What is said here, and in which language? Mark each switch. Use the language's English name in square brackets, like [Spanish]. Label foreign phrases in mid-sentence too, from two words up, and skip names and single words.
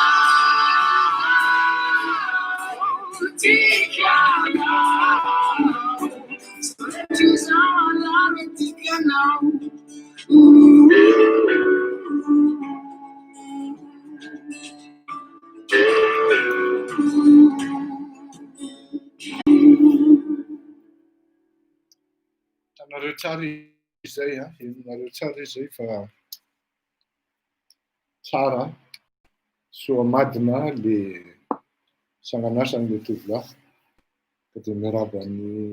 [English] love, take your love. So that you know I love it, take your love. [Malagasy] Tanareo tsara izay a, henonareo tsara izay fa tsara soamadina le sangan'asan'le tovolahy ka dia miaraba ny